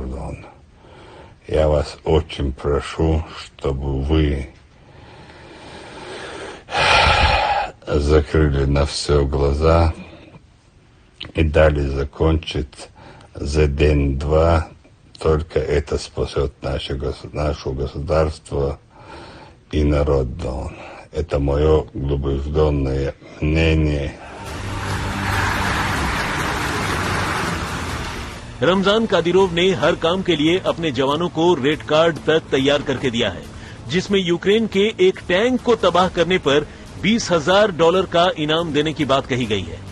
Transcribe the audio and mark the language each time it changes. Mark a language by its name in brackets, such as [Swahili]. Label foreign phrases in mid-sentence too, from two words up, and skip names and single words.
[Russian] Я вас очень прошу, чтобы вы закрыли на все глаза и дали закончить за день-два. Только это спасет наше государство и народ. Это мое убежденное мнение. [Hindi] रमजान कादिरोव ने हर काम के लिए अपने जवानों को रेड कार्ड तक तैयार करके दिया है, जिसमें यूक्रेन के एक टैंक को तबाह करने पर $20,000 का इनाम देने की बात कही गई है।